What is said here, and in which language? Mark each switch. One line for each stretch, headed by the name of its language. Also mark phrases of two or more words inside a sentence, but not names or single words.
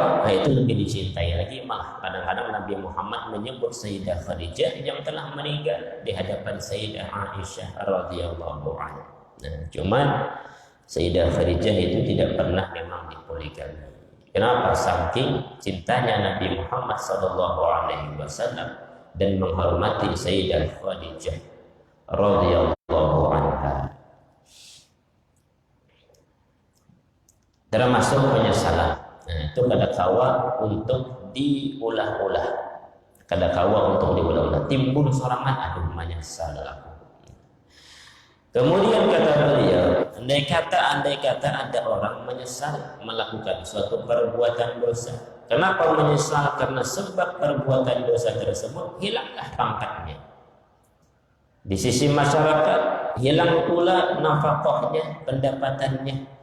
Indonesian: Nah, itu lebih dicintai lagi. Malah kadang-kadang Nabi Muhammad menyebut Sayyidah Khadijah yang telah meninggal di hadapan Sayyidah Aisyah
Arabic: radhiyallahu anha.
Indonesian: Nah, cuman Sayyidah Khadijah itu tidak pernah memang dipoligami. Kenapa? Saking cintanya Nabi Muhammad SAW dan menghormati Sayyidah Khadijah
Arabic: radhiyallahu anha.
Indonesian: Termasuk penyesalan.
Banjar: Nah, itu kadakawa untuk diulah-ulah. Kadakawa untuk diulah-ulah. Timbul sorangan,
Indonesian: aduh menyesal aku. Kemudian kata beliau, andai kata ada orang menyesal melakukan suatu perbuatan dosa. Kenapa menyesal? Karena sebab perbuatan dosa tersebut hilanglah pangkatnya. Di sisi masyarakat, hilang pula nafkahnya, pendapatannya.